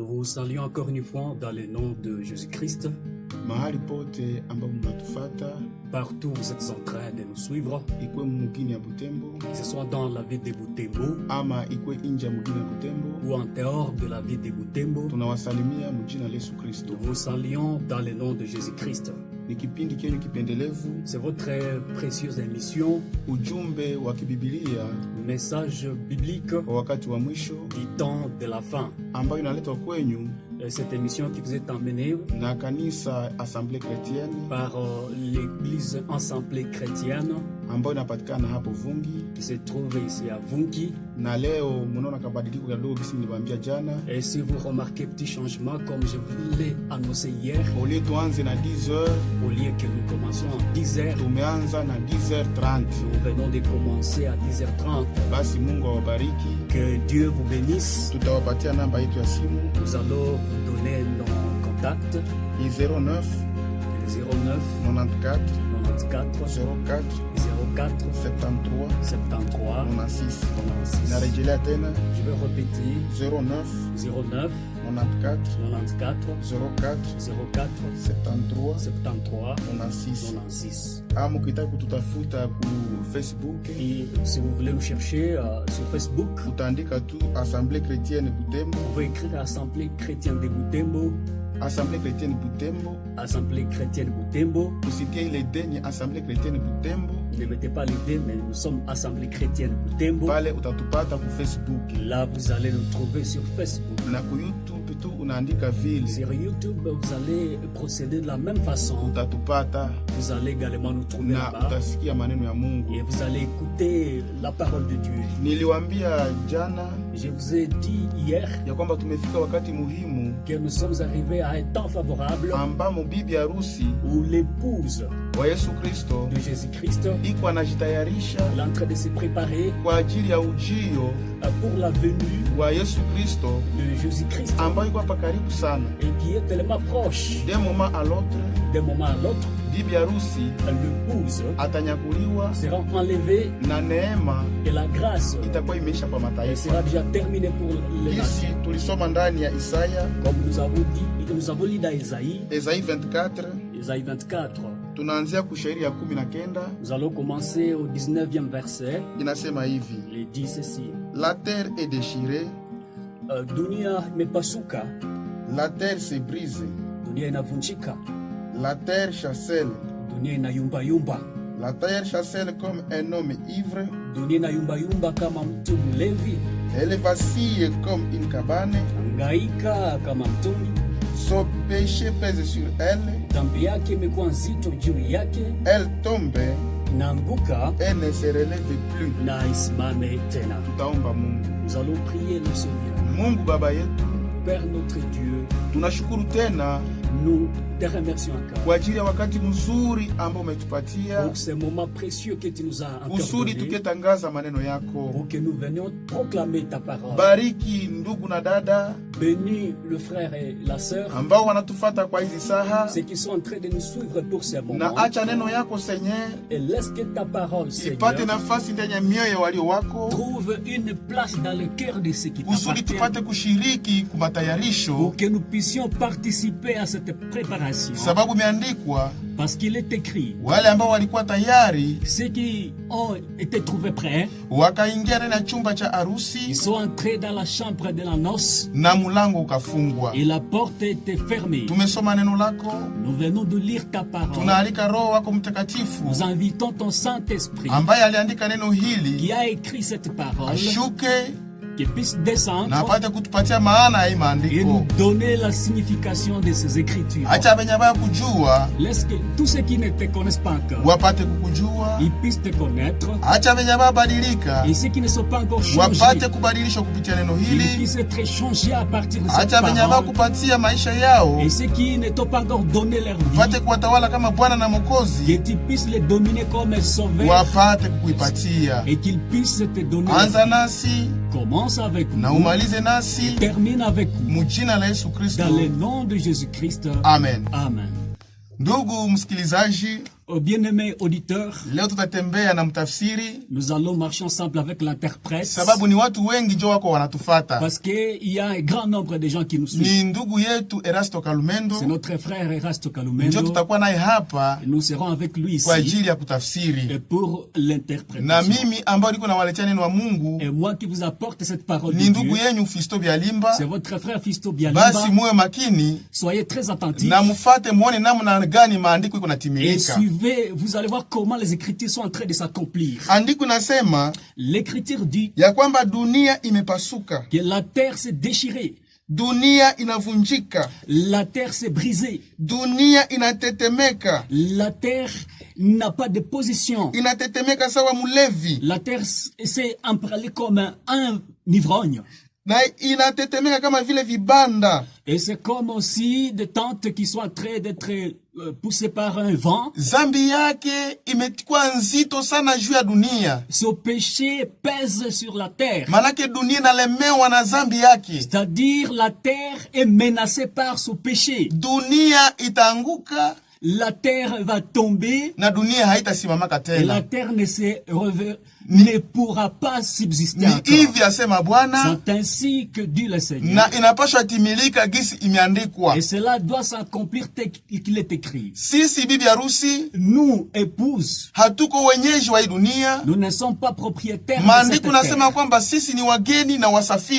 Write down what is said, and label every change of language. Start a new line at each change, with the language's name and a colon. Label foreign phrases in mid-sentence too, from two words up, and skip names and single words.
French: saluons encore une fois dans le nom de Jésus-Christ.
Swahili: Mahali pote ambapo mnatufata,
French: partout où vous êtes en train de nous suivre,
Swahili: ikwe mugini ya Butembo,
French: que ce soit dans la ville de Butembo
Swahili: ama ikwe nje ya mugini ya Butembo,
French: ou en dehors de la ville de Butembo,
Swahili: tunawasalimia mjina la Yesu Kristo.
French: nous vous saluons dans le nom de Jésus-Christ.
Swahili: Ni kipindi kenyu kipendelevu,
French: c'est votre précieuse émission,
Swahili: ujumbe wa kibibilia,
French: message biblique
Swahili: kwa wakati wa mwisho
French: du temps de la fin,
Swahili: ambayo inaletwa kwenyu
French: cette émission qui vous est emmenée
Swahili: na kanisa Assemblée Chrétienne
French: par l'église Assemblée Chrétienne
Swahili: ambayo inapatikana hapo Vungi,
French: qui se trouve ici à Vungi.
Swahili: Na leo mnaona kabadiliko kidogo kisi niliwaambia jana.
French: Et si vous remarquez petit changement comme je vous l'ai annoncé hier, au lieu
Swahili: tuanze na 10h,
French: au lieu que nous commencions à 10h,
Swahili: tumeanza na 10h30.
French: Nous venons de commencer à 10h30.
Swahili: Basi Mungu awabariki.
French: Que Dieu vous bénisse.
Swahili: Tutawapatia namba yetu ya simu.
French: Nous allons vous donner nos contacts.
Swahili: 09 94 04 73 96. Narejelea tena.
French: Je vais répéter. 09 94 04 73 96.
Swahili: Mukitaka kututafuta ku Facebook.
French: Et si vous voulez nous chercher sur Facebook,
Swahili: utaandika tu Assemblée Chrétienne Butembo.
French: Vous pouvez écrire Assemblée Chrétienne de Butembo. Assemblée Chrétienne Butembo. Assemblée Chrétienne Butembo.
Swahili: Usitie ile deni Assemblée Chrétienne Butembo.
French: Ne mettez pas l'idée, mais nous sommes Assemblée Chrétienne Butembo.
Swahili: Pale utatupata ku Facebook.
French: Là, vous allez nous trouver sur Facebook.
Swahili: Na ku YouTube tu unaandika vile.
French: Sur YouTube, vous allez procéder de la même façon.
Swahili: Utatupata.
French: Vous allez également nous trouver là-bas.
Swahili: Utasikia maneno ya Mungu.
French: Et vous allez écouter la parole de Dieu.
Swahili: Niliwaambia jana,
French: je vous ai dit hier,
Swahili: ya kwamba tumefika wakati muhimu,
French: que nous sommes arrivés à un temps favorable,
Swahili: ambamo bibi harusi
French: où l'épouse
Swahili: wa Yesu Kristo
French: de Jésus-Christ
Swahili: iko anajitayarisha,
French: il est en train de se préparer
Swahili: kwa ajili ya ujio
French: pour la venue
Swahili: wa Yesu Kristo
French: de Jésus-Christ,
Swahili: ambayo iko hapa karibu sana,
French: et qui est tellement proche. D'un moment à l'autre,
Swahili: bibi harusi
French: l'épouse
Swahili: atanyakuliwa,
French: sera enlevée,
Swahili: na neema
French: et la grâce
Swahili: itakuwa imeisha kwa mataifa.
French: sera déjà terminée pour les nations.
Swahili: Tulisoma ndani ya Isaya,
French: comme nous avons lu dans Isaïe 24. Isaïe 24.
Swahili: Tunaanzia kushairi ya 19.
French: Nous allons commencer au 19e verset.
Swahili: Inasema hivi.
French: Il dit ceci. La terre est déchirée.
Swahili: Dunia imepasuka.
French: La terre se brise.
Swahili: Dunia inavunjika.
French: La terre chancelle.
Swahili: Dunia inayumba yumba.
French: La terre chancelle comme un homme ivre.
Swahili: Dunia inayumba yumba kama mtu mlevi.
French: Elle vacille comme une cabane.
Swahili: Hangaika kama mtoni.
French: Son péché pèse sur elle.
Swahili: Dhambi yake imekuwa nzito juu yake.
French: Elle tombe.
Swahili: Inaanguka.
French: Elle ne se relève plus.
Swahili: Na isimame tena. Tutaomba Mungu.
French: Nous allons prier le Seigneur.
Swahili: Mungu Baba yetu,
French: Père notre Dieu,
Swahili: tunashukuru tena,
French: nous te remercions encore
Swahili: kwa ajili ya wakati mzuri ambao umetupatia,
French: pour ce moment précieux que tu nous as
Swahili: kusudi tuketangaza maneno yako,
French: pour que nous venions proclamer ta parole.
Swahili: Bariki ndugu na dada,
French: bénis le frère et la sœur
Swahili: ambao wanatufata kwa hizi saha,
French: ceux qui sont en train de nous suivre pour ce moment.
Swahili: Na acha neno yako Seigneur,
French: et laisse que ta parole Seigneur
Swahili: ipate nafasi ndani ya mioyo ya walio wako,
French: trouve une place dans le cœur de ceux qui t'appartiennent,
Swahili: kusudi tupate kushiriki kumatayarisho,
French: pour que nous puissions participer à cette préparation.
Swahili: Sababu imeandikwa,
French: parce qu'il est écrit,
Swahili: wale ambao walikuwa tayari,
French: ceux qui ont été trouvés prêts,
Swahili: wakaingia ndani ya chumba cha harusi,
French: ils sont entrés dans la chambre de la noce,
Swahili: na mulango ukafungwa,
French: et la porte était fermée.
Swahili: Tumesoma neno lako,
French: nous venons de lire ta parole.
Swahili: Tunaalika Roho wako Mtakatifu,
French: nous invitons ton Saint-Esprit,
Swahili: ambaye aliandika neno hili,
French: qui a écrit cette parole,
Swahili: ashuke,
French: qui puisse descendre
Swahili: na apate kutupatia maana ya maandiko,
French: et nous donner la signification de ces écritures.
Swahili: Acha benye baya kujua,
French: laisse que tous ceux qui ne te connaissent pas encore,
Swahili: wapate kukujua,
French: ils puissent te connaître.
Swahili: Acha benye baya badilika,
French: et ceux qui ne sont pas encore changés,
Swahili: wapate kubadilishwa kupitia neno hili,
French: ils puissent être changés à partir de cette parole.
Swahili: Acha benye baya kupatia maisha yao,
French: et ceux qui ne t'ont pas encore donné leur vie,
Swahili: wapate kuwatawala kama Bwana na Mwokozi,
French: que tu puisses les dominer comme sauveur,
Swahili: wapate kukuipatia,
French: et qu'ils puissent te donner.
Swahili: Anza nasi,
French: commence avec nous,
Swahili: na umalize nasi,
French: termine avec nous,
Swahili: mjina la Yesu Kristo,
French: dans le nom de Jésus-Christ. Amen. Amen.
Swahili: Ndugu msikilizaji,
French: Bien-aimés auditeurs,
Swahili: leo tutatembea na mtafsiri.
French: Nous allons marcher ensemble avec l'interprète.
Swahili: Sababu ni watu wengi ndio wako wanatufata.
French: Parce que il y a un grand nombre de gens qui nous suivent.
Swahili: Ni ndugu yetu Erasto Kalumendo.
French: C'est notre frère Erasto Kalumendo.
Swahili: Ndio tutakuwa naye hapa.
French: Nous serons avec lui ici.
Swahili: Kwa ajili ya kutafsiri.
French: Et pour l'interprétation.
Swahili: Na mimi ambao niko nawaletea neno wa Mungu.
French: Et moi qui vous apporte cette parole
Swahili: ni
French: de
Swahili: ndugu
French: Dieu.
Swahili: yenu Fisto Bialimba.
French: C'est votre frère Fisto Bialimba.
Swahili: Basi muwe makini.
French: Soyez très attentifs.
Swahili: Na mufate muone namna gani maandiko iko natimilika.
French: Et suivez, vous allez voir comment les écritures sont en train de s'accomplir.
Swahili: Andiko nasema,
French: l'écriture dit
Swahili: ya kwamba dunia imepasuka.
French: Que la terre s'est déchirée.
Swahili: Dunia inavunjika.
French: La terre s'est brisée.
Swahili: Dunia inatetemeka.
French: La terre n'a pas de position.
Swahili: Inatetemeka sawa mulevi.
French: La terre s'est emballée comme un ivrogne.
Swahili: Na inatetemeka kama vile vibanda.
French: Et c'est comme aussi des tentes qui sont en train d'être poussées par un vent.
Swahili: Zambi yake imekuwa nzito sana juu ya dunia.
French: Ce péché pèse sur la terre.
Swahili: Manake dunia inalemewa na zambi yake.
French: C'est-à-dire la terre est menacée par ce péché.
Swahili: Dunia itaanguka.
French: La terre va tomber.
Swahili: Na dunia haitasimamaka tena.
French: Et la terre ne pourra pas subsister encore. C'est ainsi que dit le Seigneur. Et cela doit s'accomplir tel qu'il est écrit. Nous, épouses, nous ne sommes pas propriétaires de cette terre.